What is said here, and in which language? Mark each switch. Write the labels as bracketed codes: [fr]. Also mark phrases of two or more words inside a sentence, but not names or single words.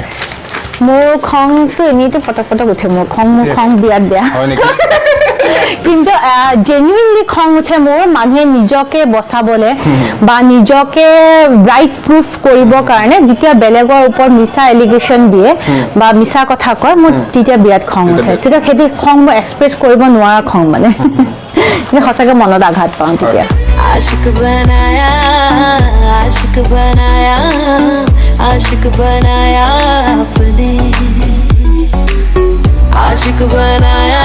[as] মোৰ খংটো এনেইতো পটক উঠে মোৰ খং বিৰাট বেয়া কিন্তু জেনুইনলি খং উঠে মোৰ মানুহে নিজকে বচাবলে বা নিজকে [en] right proof [as] কৰিবৰ কাৰণে যেতিয়া বেলেগৰ ওপৰত মিছা এলিগেশ্যন দিয়ে বা মিছা কথা কয় মোৰ তেতিয়া বিৰাট খং উঠে তেতিয়া সেইটো খং মই এক্সপ্ৰেছ কৰিব নোৱাৰা খং মানে সঁচাকে মনত আঘাত পাওঁ তেতিয়া [hi] आशिक बनाया आशिक बनाया आशिक बनाया अपने आशिक बनाया